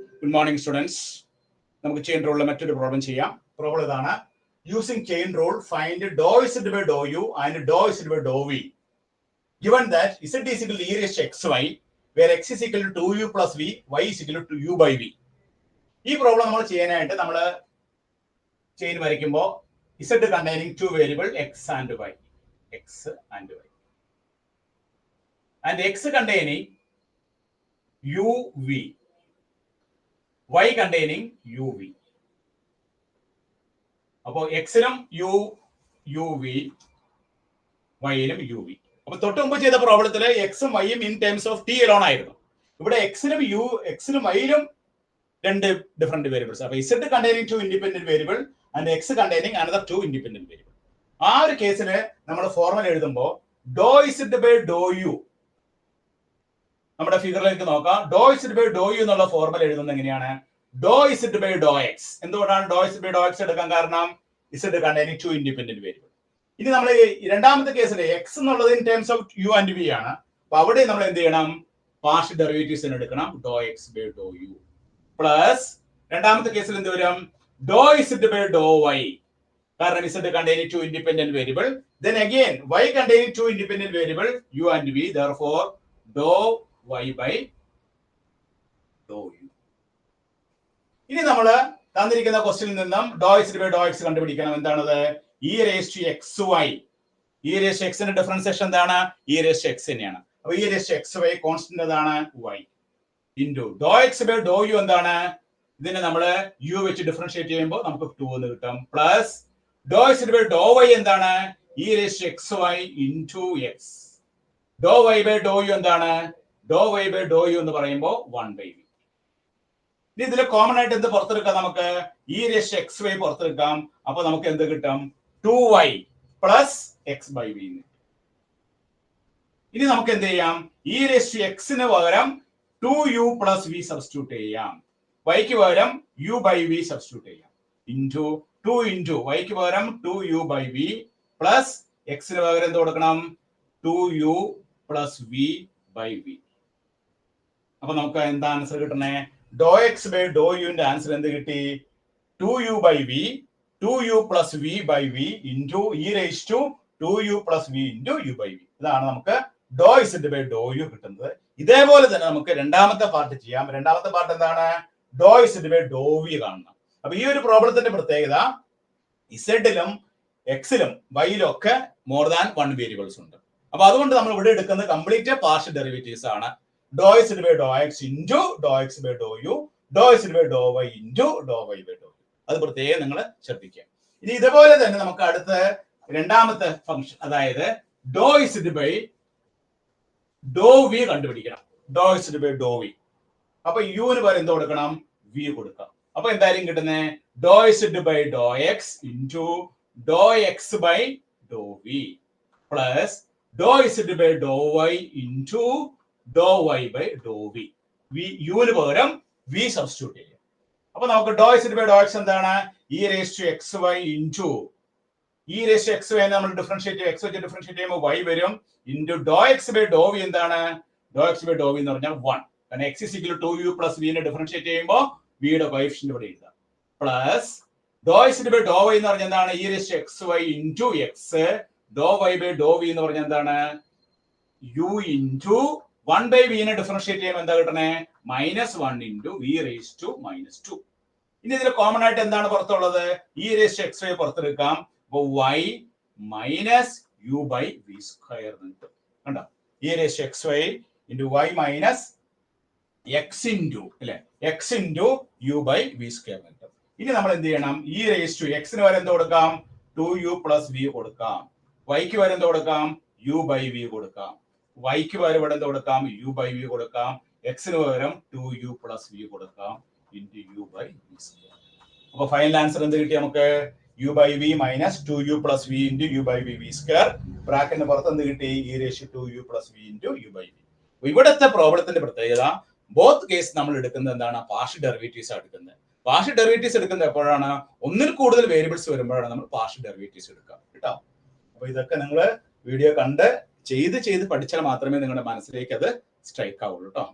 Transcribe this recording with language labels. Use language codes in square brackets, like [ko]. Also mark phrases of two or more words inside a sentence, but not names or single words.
[en] Good morning, students. [ml] നമുക്ക് ചെയിൻ റൂളിലെ മറ്റൊരു പ്രോബ്ലം ചെയ്യാം. പ്രോബ്ലം ഇതാണ്. [en] Using chain rule, find dou z by dou u and dou z by dou v. Given that z is equal to e raised to xy, where x is equal to 2u plus v, y is equal to u by v. [ml] ഈ പ്രോബ്ലം നമ്മൾ ചെയ്യാനായിട്ട് നമ്മൾ ചെയിൻ വരയ്ക്കുമ്പോൾ [en] z containing two variable x and y, and x containing uv, y containing uv. [ml] അപ്പോൾ എക്സിനും uv, വൈയിലും uv. അപ്പൊ തൊട്ട് മുമ്പ് ചെയ്ത പ്രോബ്ലത്തില് എക്സും വൈയും [en] in terms of T alone [ml] ആയിരുന്നു. ഇവിടെ എക്സിനും വൈയിലും രണ്ട് [en] different variables. അപ്പൊ z containing two independent variable and x containing another two independent variable. [ml] ആ ഒരു കേസില് നമ്മൾ ഫോർമുല എഴുതുമ്പോൾ [en] dou z by dou u, [ml] നമ്മുടെ ഫിഗറിലേക്ക് നോക്കാം. [en] dou z by dou u [ml] എന്നുള്ള ഫോർമുല എഴുതുന്നത് എങ്ങനെയാണ്? [en] dou z by dou x. [ml] എന്തുകൊണ്ടാണ് [en] dou z by dou x [ml] എടുക്കാൻ കാരണം? [en] z containing two independent variable. [ml] ഇനി നമ്മൾ രണ്ടാമത്തെ കേസിൽ x എന്നുള്ളത് [en] in terms of u and v [ml] ആണ്. അപ്പൊ അവിടെ നമ്മൾ എന്ത് ചെയ്യണം? [en] partial derivatives [ml] എടുക്കണം. [en] dou x by dou u plus [ml] രണ്ടാമത്തെ കേസിൽ എന്ത് വരും? [en] dou z by dou y, കാരണം z containing two independent variable. Then again y containing two independent variable u and v, therefore dou y by dou u. [ml] ഇനി നമ്മൾ തന്നിരിക്കുന്ന ക്വസ്റ്റ്യനിൽ നിന്നും [en] dou z by dou x [ml] കണ്ടുപിടിക്കണം. എന്താണത്? [en] e raised to xy. e raised to x [ml] ന്റെ ഡിഫറൻസിയേഷൻ എന്താണ്? [en] e raised to x [ml] തന്നെയാണ്. അപ്പോൾ [en] e raised to xy [ml] കോൺസ്റ്റന്റ് എന്താണ്? [en] y into dou x by dou u എന്താണ്? [ml] ഇതിനെ നമ്മൾ u വെച്ച് ഡിഫറൻഷിയേറ്റ് ചെയ്യുമ്പോൾ നമുക്ക് 2 എന്ന് കിട്ടും. [en] plus dou z by dou y എന്താണ്? e raised to xy ഇൻറ്റു x. dou y by dou u എന്താണ്? dou y by dou u [ml] എന്ന് പറയുമ്പോൾ [en] 1 by v. [ml] ഇനി ഇതിൽ കോമൺ ആയിട്ട് എന്ത് പുറത്തെടുക്കാം? നമുക്ക് [en] e raised to xy [ml] പുറത്തെടുക്കാം. അപ്പൊ നമുക്ക് എന്ത് കിട്ടും? [en] 2y plus x by v. [ml] ഇനി നമുക്ക് എന്ത് ചെയ്യാം? [en] e raised to x [ml] ന് പകരം [en] 2u plus v substitute ചെയ്യാം. y [ml] ക്ക് പകരം [en] u by v substitute ചെയ്യാം. into 2 into y [ml] ക്ക് പകരം [en] 2u by v plus x [ml] ന് പകരം എന്ത് കൊടുക്കണം? [en] 2u plus v by v. [ml] അപ്പൊ നമുക്ക് എന്താ ആൻസർ കിട്ടണേ? [en] dou x by dou u [ml] ന്റെ ആൻസർ എന്ത് കിട്ടി? [en] 2u by v, 2u plus v by v into e raised to 2u plus v into u by v. [ml] ഇതാണ് നമുക്ക് [en] dou z by dou u [ml] കിട്ടുന്നത്. ഇതേപോലെ തന്നെ നമുക്ക് രണ്ടാമത്തെ പാർട്ട് ചെയ്യാം. രണ്ടാമത്തെ പാർട്ട് എന്താണ്? [en] dou z by dou v [ml] കാണണം. അപ്പൊ ഈ ഒരു പ്രോബ്ലത്തിന്റെ പ്രത്യേകത z-ലും x-ലും y-ലും ഒക്കെ [en] more than 1 variables [ml] ഉണ്ട്. അപ്പൊ അതുകൊണ്ട് നമ്മൾ ഇവിടെ എടുക്കുന്നത് [en] complete partial derivatives [ml] ആണ്. [en] dou z by dou x into dou x by dou u, dou z by dou y into dou y by dou u. [ml] അത് പ്രത്യേകം നിങ്ങൾ ശ്രദ്ധിക്കുക. ഇനി ഇതുപോലെ തന്നെ നമുക്ക് അടുത്ത രണ്ടാമത്തെ ഫംഗ്ഷൻ, അതായത് [en] dou z by dou v [ml] കണ്ടുപിടിക്കണം. [en] dou z by dou v. [ml] അപ്പൊ u ന് പകരം എന്ത് കൊടുക്കണം? v കൊടുക്കാം. അപ്പൊ എന്തായാലും കിട്ടുന്നത് [en] dou z by dou x into dou x by dou v plus dou z by dou y into dou y by dou v. [ml] u ന് പകരം v സബ്സ്റ്റിറ്റ്യൂട്ട് ചെയ്യാം. അപ്പൊ നമുക്ക് [en] dou z by dou x [ml] എന്താണ്? [en] e raised to xy into e raised to xy [ml] നമ്മൾ ഡിഫറൻഷിയേറ്റ് x വെച്ച് ഡിഫറൻഷിയേറ്റ് ചെയ്യുമ്പോൾ y [en] വരും. into dou x by dou v എന്താണ്? dou x by dou v [ml] എന്ന് പറഞ്ഞാൽ [en] 1. [ml] കാരണം [en] x is equal to 2u plus v [ml] നെ ഡിഫറൻഷിയേറ്റ് ചെയ്യുമ്പോൾ v യുടെ കോഎഫിഷ്യന്റ് ഇവിടെ എഴുതാം. [en] plus dou z by dou y [ml] എന്ന് പറഞ്ഞാൽ എന്താണ്? [en] e raised to xy into x. dou y by dou v [ml] എന്ന് പറഞ്ഞാൽ എന്താണ്? [en] u into 1 by v [ml] നെ ഡിഫറൻഷിയേറ്റ് ചെയ്യുമ്പോൾ എന്താ കിട്ടണേ? [en] -1 into v raised to -2. [ml] ഇനി ഇതിൽ കോമൺ ആയിട്ട് എന്താണ് പുറത്തുള്ളത്? [en] e raised to xy [ml] പുറത്തെടുക്കാം. അപ്പോൾ [en] y minus u by v square [ml] കിട്ടും. കണ്ടോ? [en] e raised to xy into y minus x into അല്ലെ, x into u by v square [ml] കിട്ടും. ഇനി നമ്മൾ എന്ത് ചെയ്യണം? [en] e raised to x [ml] ന് പകരം എന്ത് കൊടുക്കാം? [en] 2u plus v [ml] കൊടുക്കാം. y ക്ക് പകരം എന്ത് കൊടുക്കാം? [en] u by v കൊടുക്കാം. [ml] y ക്ക് പകരം ഇവിടെ എന്ത് കൊടുക്കാം? [en] u by v കൊടുക്കാം. x ന് പകരം 2u plus v കൊടുക്കാം into u by v square. [ml] അപ്പൊ ഫൈനൽ ആൻസർ എന്ത് കിട്ടി നമുക്ക്? [en] u by v minus 2u plus v into u by v square. [ml] ബ്രാക്കറ്റിന് പുറത്ത് എന്ത് കിട്ടി? [en] e raised to 2u plus v into u by v. [ml] ഇവിടുത്തെ പ്രോബ്ലത്തിന്റെ പ്രത്യേകത [en] both case [ml] നമ്മൾ എടുക്കുന്നത് എന്താണ്? [en] partial derivatives എടുക്കുന്നത്. partial derivatives [ml] എടുക്കുന്നത് എപ്പോഴാണ്? ഒന്നിൽ കൂടുതൽ വേരിയബിൾസ് വരുമ്പോഴാണ് നമ്മൾ [en] partial derivatives [ml] എടുക്കുക കേട്ടോ. അപ്പൊ ഇതൊക്കെ നിങ്ങൾ വീഡിയോ കണ്ട് ചെയ്ത് പഠിച്ചാൽ മാത്രമേ നിങ്ങളുടെ മനസ്സിലേക്ക് അത് സ്ട്രൈക്ക് ആവുള്ളൂ കേട്ടോ.